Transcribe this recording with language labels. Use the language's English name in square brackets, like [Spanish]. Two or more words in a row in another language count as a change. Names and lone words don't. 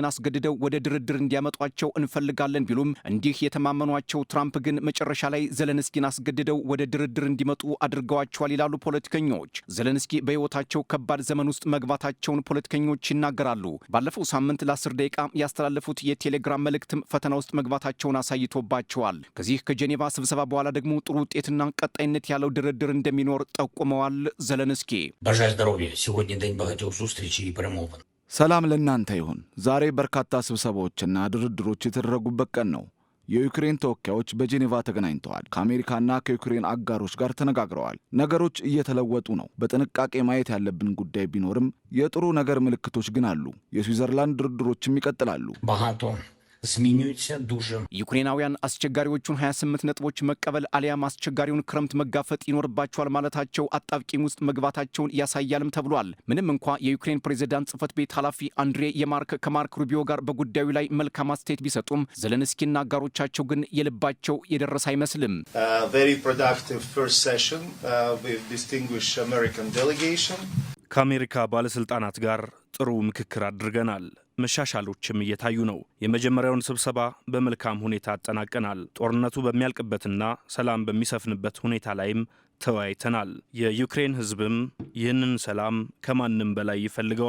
[Amharic] አስገድደው ወደ ድርድር እንዲያመጧቸው እንፈልጋለን ቢሉም እንዲህ የተማመኗቸው ትራምፕ ግን መጨረሻ ላይ ዘለንስኪን አስገድደው ወደ ድርድር እንዲመጡ አድርገዋቸዋል ይላሉ ፖለቲከኞች። ዘለንስኪ በሕይወታቸው ከባድ ዘመን ውስጥ መግባታቸውን ፖለቲከኞች ይናገራሉ። ባለፈው ሳምንት ለ10 ደቂቃ ያስተላለፉት የቴሌግራም መልእክትም ፈተና ውስጥ መግባታቸውን አሳይቶባቸዋል። ከዚህ ከጄኔቫ ስብሰባ በኋላ ደግሞ ጥሩ ውጤትና ቀጣይነት ያለው ድርድር እንደሚኖር ጠቁመዋል። ዘለንስኪ [Ukrainian] Бажаю здоров'я. Сьогодні день багатьох зустрічей і перемовин. [Amharic] ሰላም ለእናንተ ይሁን። ዛሬ በርካታ ስብሰባዎችና ድርድሮች የተደረጉበት ቀን ነው። የዩክሬን ተወካዮች በጄኔቫ ተገናኝተዋል። ከአሜሪካና ከዩክሬን አጋሮች ጋር ተነጋግረዋል። ነገሮች እየተለወጡ ነው። በጥንቃቄ ማየት ያለብን ጉዳይ ቢኖርም የጥሩ ነገር ምልክቶች ግን አሉ። የስዊዘርላንድ ድርድሮችም ይቀጥላሉ። [Ukrainian] Багато змінюється дуже. [Amharic] ዩክሬናውያን አስቸጋሪዎቹን 28 ነጥቦች መቀበል አሊያም አስቸጋሪውን ክረምት መጋፈጥ ይኖርባቸዋል ማለታቸው አጣብቂኝ ውስጥ መግባታቸውን ያሳያልም ተብሏል። ምንም እንኳ የዩክሬን ፕሬዝዳንት ጽህፈት ቤት ኃላፊ አንድሬ የማርክ ከማርክ ሩቢዮ ጋር በጉዳዩ ላይ መልካም አስተያየት ቢሰጡም ዘለንስኪና አጋሮቻቸው ግን የልባቸው የደረሰ አይመስልም። [English] Very productive first session with distinguished American delegation. [Amharic] ከአሜሪካ ባለስልጣናት ጋር ጥሩ ምክክር አድርገናል። መሻሻሎችም እየታዩ ነው። የመጀመሪያውን ስብሰባ በመልካም ሁኔታ አጠናቀናል። ጦርነቱ በሚያልቅበትና ሰላም በሚሰፍንበት ሁኔታ ላይም ተወያይተናል። የዩክሬን ሕዝብም ይህንን ሰላም ከማንም በላይ ይፈልገዋል።